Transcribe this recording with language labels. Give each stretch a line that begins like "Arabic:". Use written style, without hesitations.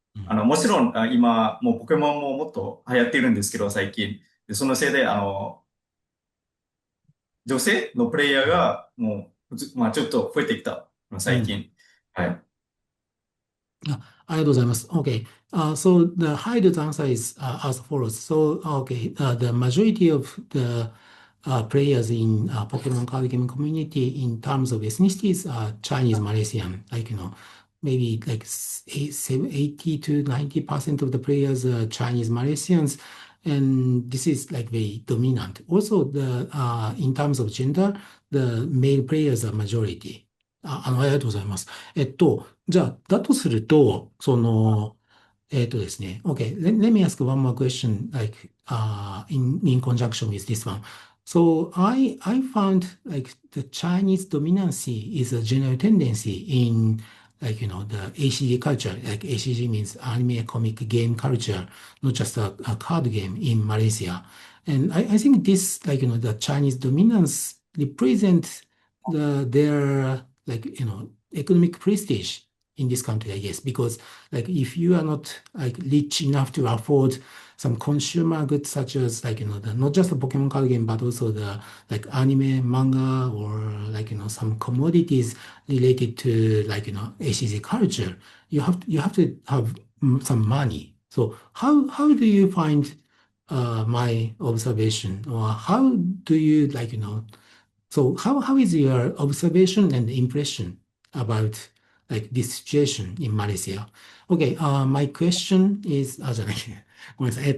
Japanese: うん。もちろん、今、もうポケモンももっと流行ってるんですけど、最近。で、そのせいで、女性のプレイヤーが、もう、ちょっと増えてきた、うん。最近。はい。ありがとうございます。
English: Okay. So the Haidu's answer is as follows. So, okay, the majority of the players in Pokemon card game community in terms of ethnicities are Chinese Malaysian. Like, maybe like 80 to 90% of the players are Chinese Malaysians. And this is like very dominant. Also, in terms of gender, the male players are majority.
Japanese: ありがとうございます。じゃあ、だとすると、ですね。
English: Okay, let me ask one more question, like, in conjunction with this one. So I found like the Chinese dominancy is a general tendency in like, the ACG culture. Like ACG means anime, comic, game culture, not just a card game in Malaysia. And I think this, like, the Chinese dominance represents their, like, economic prestige in this country, I guess, because like if you are not like rich enough to afford some consumer goods such as like not just the Pokemon card game but also the like anime, manga, or like some commodities related to like ACG culture, you have to have some money. So how do you find my observation, or how do you like so how is your observation and impression about like this situation in Malaysia? Okay, my question is,
Japanese: じゃない、ごめんなさい。